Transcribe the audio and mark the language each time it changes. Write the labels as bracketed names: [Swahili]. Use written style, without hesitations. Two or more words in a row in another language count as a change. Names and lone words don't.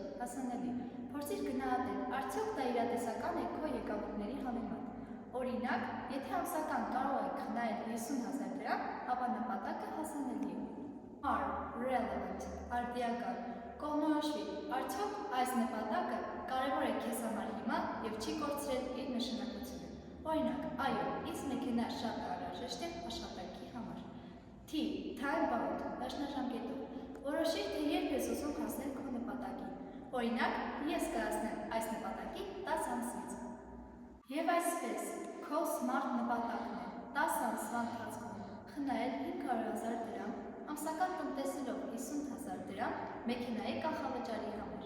[Armenian] Հասանելի։ Փորձիր գնահատել, արդյոք դա իրատեսական է քո եկամուտների համեմատ։ Օրինակ, եթե ամսական կարող եք խնայել 50,000 դրամ, ապա նպատակը հասանելի է։ R. [English] Relevant. [Armenian] Արդիական։ Կողմնորոշվի, արդյոք այս նպատակը կարևոր է քեզ համար հիմա եւ չի կորցրել իր նշանակությունը։ Օրինակ, այո, ինձ մեքենա շատ անհրաժեշտ է աշխատանքի համար։ T. [English] Time bound. [Armenian] Դաշնաժամկետով։ Որոշիր, թե երբ ես ուզում հասնել քո նպատակին։ Օրինակ, ես կհասնեմ այս նպատակին 10 ամսից։ Եվ այսպես, քո սմարթ նպատակն է 10 ամսվա ընթացքում խնայել 500,000 դրամ, ամսական տնտեսելով 50,000 դրամ մեքենայի կանխավճարի համար։